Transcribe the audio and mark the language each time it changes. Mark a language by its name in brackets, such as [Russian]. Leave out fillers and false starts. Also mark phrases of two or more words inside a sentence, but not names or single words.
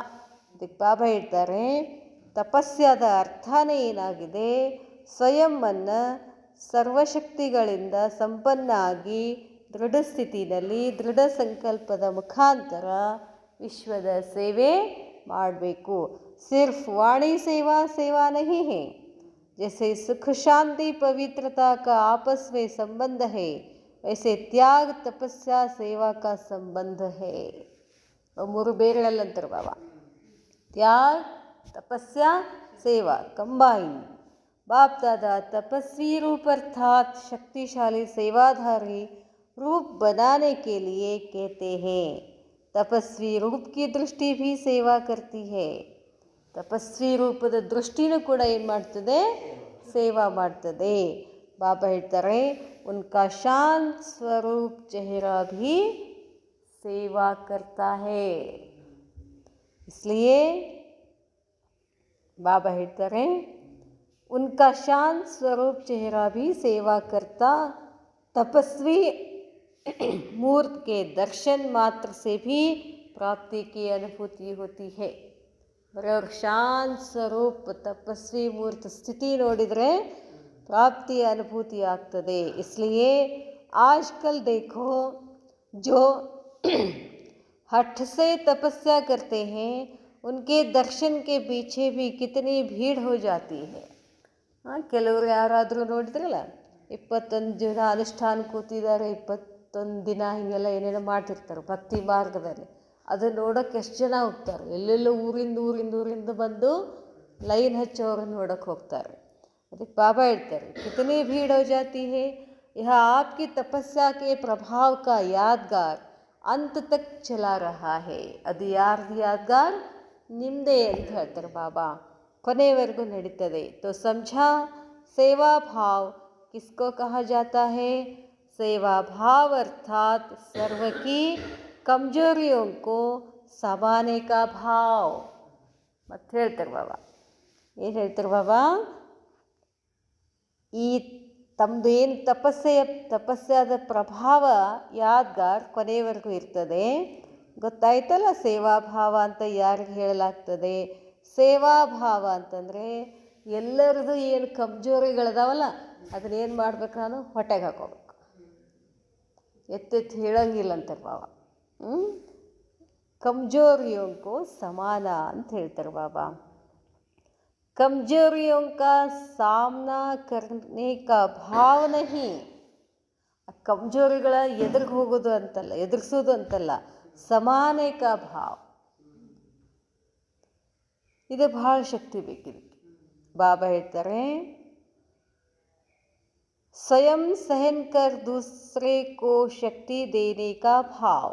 [Kannada] ಅದಕ್ಕೆ ಬಾಬಾ ಹೇಳ್ತಾರೆ, ತಪಸ್ಯಾದ ಅರ್ಥನೇ ಏನಾಗಿದೆ? ಸ್ವಯಂವನ್ನು ಸರ್ವಶಕ್ತಿಗಳಿಂದ ಸಂಪನ್ನ ಆಗಿ ದೃಢ ಸ್ಥಿತಿಯಲ್ಲಿ ದೃಢ ಸಂಕಲ್ಪದ ಮುಖಾಂತರ ವಿಶ್ವದ ಸೇವೆ ಮಾಡಬೇಕು. [Hindi] सिर्फ वाणी सेवा सेवा नहीं है, जैसे सुख शांति पवित्रता का आपस में संबंध है, वैसे त्याग तपस्या सेवा का संबंध है. [Kannada] ಮೂರು ಬೇರೆಗಳಲ್ಲಂತಾರೆ ಬಾಬಾ. [Hindi] त्याग तपस्या सेवा कंबाइन. बाप दादा तपस्वी रूप अर्थात शक्तिशाली सेवाधारी रूप बनाने के लिए कहते हैं. तपस्वी रूप की दृष्टि भी सेवा करती है. [Kannada] ತಪಸ್ವಿ ರೂಪದ ದೃಷ್ಟಿನೂ ಕೂಡ ಏನು ಮಾಡ್ತದೆ? ಸೇವಾ ಮಾಡ್ತದೆ. ಬಾಬಾ ಹೇಳ್ತಾರೆ, [Hindi] उनका शांत स्वरूप चेहरा भी सेवा करता है. इसलिए बाबा ಹೇಳ್ತಾರೆ, उनका शांत स्वरूप चेहरा भी सेवा करता. तपस्वी मूर्त के दर्शन मात्र से भी प्राप्ति की अनुभूति होती है. बरोबर शांत स्वरूप तपस्वी मूर्त स्थिति ನೋಡಿದರೆ प्राप्ति अनुभूति ಆಗ್ತದೆ. इसलिए आजकल देखो जो हठ से तपस्या करते हैं उनके दर्शन के पीछे भी कितनी भीड़ हो जाती है. [Kannada] ಕೆಲವರು ಯಾರಾದರೂ ನೋಡಿದ್ರಲ್ಲ, 21 ದಿನ ಅನುಷ್ಠಾನ ಕೂತಿದ್ದಾರೆ, 21 ದಿನ ಹೀಗೆಲ್ಲ ಏನೇನೋ ಮಾಡ್ತಿರ್ತಾರೆ ಭಕ್ತಿ ಮಾರ್ಗದಲ್ಲಿ. ಅದನ್ನು ನೋಡೋಕ್ಕೆ ಎಷ್ಟು ಜನ ಹೋಗ್ತಾರೆ. ಎಲ್ಲೆಲ್ಲೋ ಊರಿಂದ ಬಂದು ಲೈನ್ ಹಚ್ಚೋರನ್ನು ನೋಡೋಕ್ಕೆ ಹೋಗ್ತಾರೆ. ಅದಕ್ಕೆ ಬಾಬಾ ಹೇಳ್ತಾರೆ, [Hindi] कितनी भीड़ हो जाती है, यह आपकी तपस्या के प्रभाव का यादगार अंत तक चला रहा है. [Kannada] ಅದು ಯಾರ್ದು ಯಾದ್ಗಾರ್? ನಿಮ್ಮದೇ ಅಂತ ಹೇಳ್ತಾರೆ ಬಾಬಾ. ಕೊನೆಯವರೆಗೂ ನಡೀತದೆ. [Hindi] तो समझा सेवा भाव किसको कहा जाता है? सेवा भाव अर्थात सर्व की कमजोरियों को समाने का भाव. [Kannada] ಮತ್ತೆ ಹೇಳ್ತಾರೆ ಬಾಬಾ, ಏನು ಹೇಳ್ತಾರೆ ಬಾಬಾ? ಈ ತಮ್ಮದು ಏನು ತಪಸ್ಯಾದ ಪ್ರಭಾವ ಯಾದ್ಗಾರ್ ಕೊನೆಯವರೆಗೂ ಇರ್ತದೆ. ಗೊತ್ತಾಯ್ತಲ್ಲ ಸೇವಾ ಭಾವ ಅಂತ ಯಾರಿಗೆ ಹೇಳಲಾಗ್ತದೆ? ಸೇವಾ ಭಾವ ಅಂತಂದರೆ ಎಲ್ಲರದು ಏನು ಕಮ್ಜೋರಿಗಳದಾವಲ್ಲ ಅದನ್ನೇನು ಮಾಡ್ಬೇಕು? ನಾನು ಹೊಟ್ಟೆಗೆ ಹಾಕೋಬೇಕು. ಎತ್ತೆತ್ತಿ ಹೇಳೋಂಗಿಲ್ಲ ಅಂತಾರೆ ಬಾಬಾ. [Hindi] कमजोरियों को समाना [Kannada] ಅಂತ ಹೇಳ್ತಾರೆ ಬಾಬಾ. [Hindi] कमजोरियों का सामना करने का भाव नहीं. [Kannada] ಕಮ್ಜೋರಿಗಳ ಎದುರಿಗೆ ಹೋಗೋದು ಅಂತಲ್ಲ, ಎದುರಿಸೋದು ಅಂತಲ್ಲ, [Hindi] समाने का भाव. [Kannada] ಇದು ಭಾಳ ಶಕ್ತಿ ಬೇಕಿದೆ. ಬಾಬಾ ಹೇಳ್ತಾರೆ, [Hindi] स्वयं सहन कर दूसरे को शक्ति देने का भाव.